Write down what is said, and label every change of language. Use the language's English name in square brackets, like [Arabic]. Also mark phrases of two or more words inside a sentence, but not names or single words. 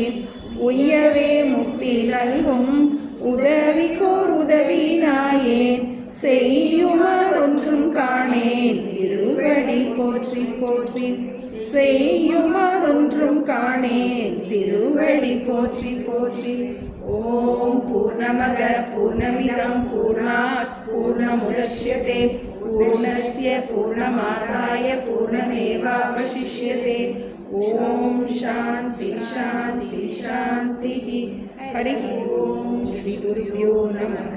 [Tamil] உய்யவே முக்தி நல்கும் உதவிக்கோர் உதவி நாயேன் செய்யுமார் ஒன்றும் காணேன் திருவடி போற்றி போற்றி. செய்யுமார் ஒன்றும் காணேன் திருவடி போற்றி போற்றி. [Sanskrit] ओम् पूर्णमद पूर्णमिदम् पूर्णात् पूर्णमुदच्यते पूर्णस्य पूर्णमादाय पूर्णमेवावशिष्यते. ओम् शान्ति शान्ति शान्ति. हरि ओम्। श्री गुरुभ्यो नमः.